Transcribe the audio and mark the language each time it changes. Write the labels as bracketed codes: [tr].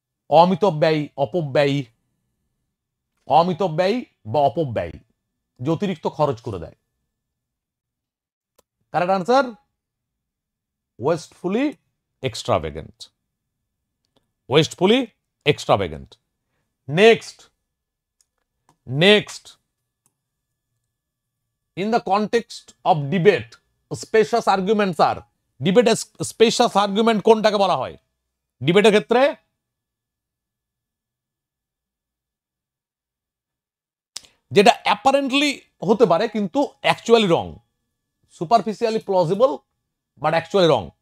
[bn] অমিতব্যয়ী, অপব্যয়ী। অমিতব্যয়ী বা অপব্যয়ী, যে অতিরিক্ত খরচ করে দেয়। [en] Correct answer wastefully extravagant. Wastefully extravagant. Next, next in the context of debate specious arguments are। [bn] Debate spacious argument কোনটাকে বলা হয় ডিবেটের ক্ষেত্রে? যেটা অ্যাপারেন্টলি হতে পারে কিন্তু actually wrong. [en] Superficially plausible but actually wrong.